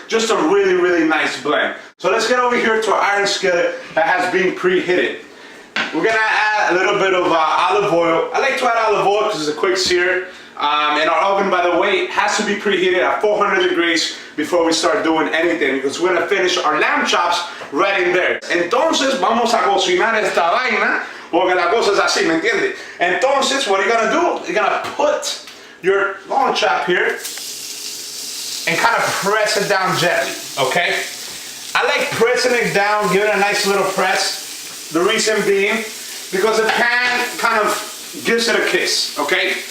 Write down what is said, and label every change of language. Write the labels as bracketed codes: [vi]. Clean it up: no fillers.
[en] Just a really, really nice blend. So let's get over here to our iron skillet that has been preheated. We're gonna add a little bit of olive oil. I like to add olive oil because it's a quick sear. And our oven, by the way, has to be preheated at 400 degrees before we start doing anything, because we're gonna finish our lamb chops right in there. [es] Entonces vamos a cocinar esta vaina, porque la cosa es así, ¿me entiendes? [en] Entonces, what you're gonna do, you're gonna put your loin chop here and kind of press it down gently, okay? I like pressing it down, give it a nice little press. The reason being, because the pan kind of gives it a kiss, okay?